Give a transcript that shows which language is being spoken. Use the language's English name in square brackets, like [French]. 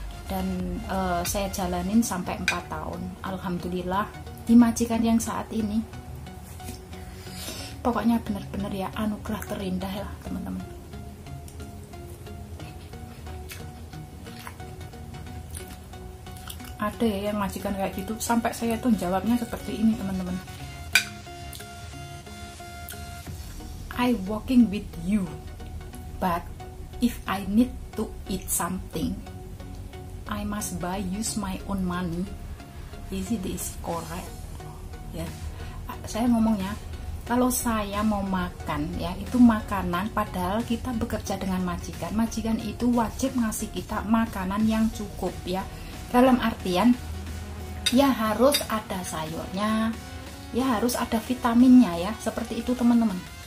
[Indonesian] Dan saya jalanin sampai 4 tahun. Alhamdulillah di majikan yang saat ini pokoknya benar-benar ya anugerah terindah lah teman-teman. Ada ya yang majikan kayak gitu, sampai saya tuh jawabnya seperti ini teman-teman. [English] I working with you, but if I need to eat something, I must use my own money. Is it correct? [Indonesian] Ya, saya ngomongnya kalau saya mau makan ya itu makanan, padahal kita bekerja dengan majikan. Majikan itu wajib ngasih kita makanan yang cukup ya. Dalam artian ya harus ada sayurnya, ya harus ada vitaminnya ya, seperti itu teman-teman.